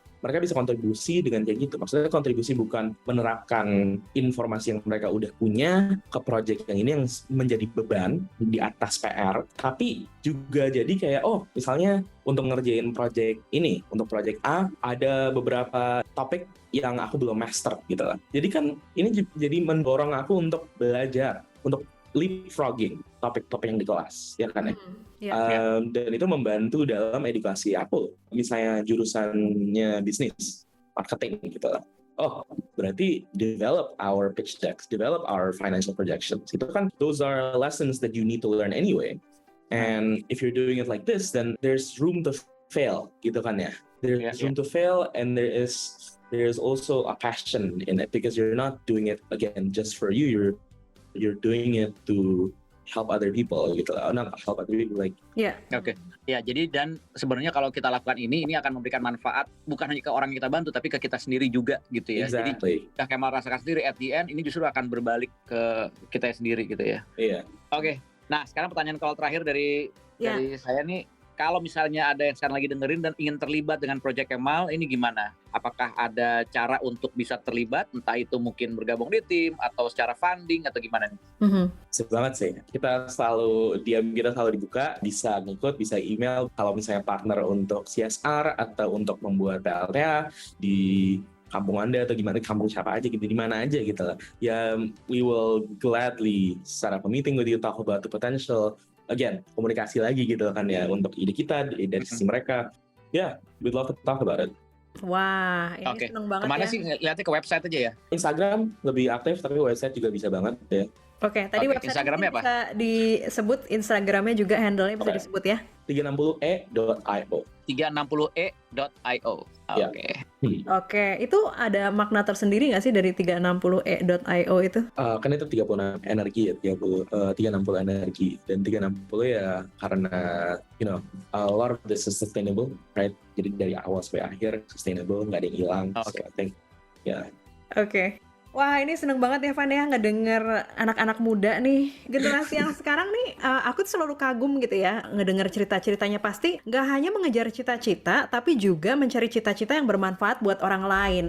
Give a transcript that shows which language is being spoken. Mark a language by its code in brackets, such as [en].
[id] Mereka bisa kontribusi dengan kayak gitu. Maksudnya kontribusi bukan menerapkan informasi yang mereka udah punya ke project yang ini yang menjadi beban di atas PR, tapi juga jadi kayak, misalnya untuk ngerjain project ini, untuk project A, ada beberapa topik yang aku belum master gitu lah. Jadi kan ini jadi mendorong aku untuk belajar, untuk leapfrogging topik-topik yang di kelas, ya kan ya? Dan itu membantu dalam edukasi aku. Misalnya jurusannya bisnis, marketing gitu lah. Berarti [en] develop our pitch decks, develop our financial projections. [id] Itu kan, [en] those are lessons that you need to learn anyway. And if you're doing it like this, then there's room to fail, [id] gitu kan ya? [en] There's room to fail, and there's also a passion in it, because you're not doing it again just for you. You're doing it to help other people [id] gitu lah. [en] Not help other people like. [id] Oke. Ya, jadi dan sebenarnya kalau kita lakukan ini akan memberikan manfaat bukan hanya ke orang yang kita bantu, tapi ke kita sendiri juga gitu ya. [en] Exactly. [id] Jadi udah Kemal rasakan sendiri, [en] at the end [id] ini justru akan berbalik ke kita sendiri gitu ya. Iya. Oke. Nah, sekarang pertanyaan kalau terakhir dari saya nih, kalau misalnya ada yang sekarang lagi dengerin dan ingin terlibat dengan Project Kemal, ini gimana? Apakah ada cara untuk bisa terlibat? Entah itu mungkin bergabung di tim, atau secara funding, atau gimana nih? Sip banget sih. Kita selalu dibuka, bisa ngikut, bisa email. Kalau misalnya partner untuk CSR, atau untuk membuat PLTA di kampung Anda, atau gimana, kampung siapa aja gitu, di mana aja gitu lah. Ya, [en] we will gladly set up a meeting with you, talk about the potential. [id] Again, komunikasi lagi gitu kan ya, untuk ide kita, dari sisi mereka. [en] We'd love to talk about it. [id] Wah, ini seneng banget. Kemana ya. sih? Lihatnya ke website aja ya? Instagram lebih aktif, tapi website juga bisa banget ya. Oke, tadi website Instagramnya apa? bisa disebut, Instagramnya juga handle-nya bisa disebut ya. 360e.io. 360e.io. Ya. Oke, itu ada makna tersendiri nggak sih dari 360e.io itu? Kan itu 36 energi ya, 360 energi. Dan 360 ya karena, [en] a lot of this is sustainable, right? [id] Jadi dari awal sampai akhir sustainable, nggak ada yang hilang. [en] So I think, [id] Oke. Wah, ini seneng banget ya Van ya ngedenger anak-anak muda nih, generasi yang sekarang nih. Aku tuh selalu kagum gitu ya ngedenger cerita-ceritanya. Pasti nggak hanya mengejar cita-cita, tapi juga mencari cita-cita yang bermanfaat buat orang lain.